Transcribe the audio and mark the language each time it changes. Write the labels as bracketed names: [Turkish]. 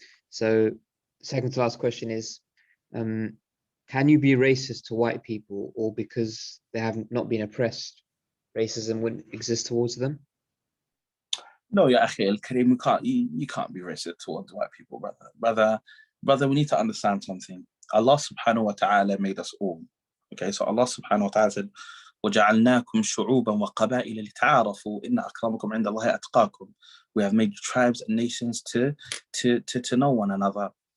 [English] So second to last question is, can you be racist to white people, or because they have not been oppressed, racism wouldn't exist towards them? No, [Arabic] ya akhi al-kareem, [English] you can't be racist towards white people, brother. We need to understand something. Allah subhanahu wa ta'ala made us all. Okay, so Allah subhanahu wa ta'ala said, [Arabic] وَجَعَلْنَاكُمْ شُعُوبًا وَقَبَائِلَ لِتَعَارَفُوا إِنَّ أَكْرَمَكُمْ عِنْدَ اللَّهِ أَتْقَاكُمْ. [English] We have made tribes and nations to know one another.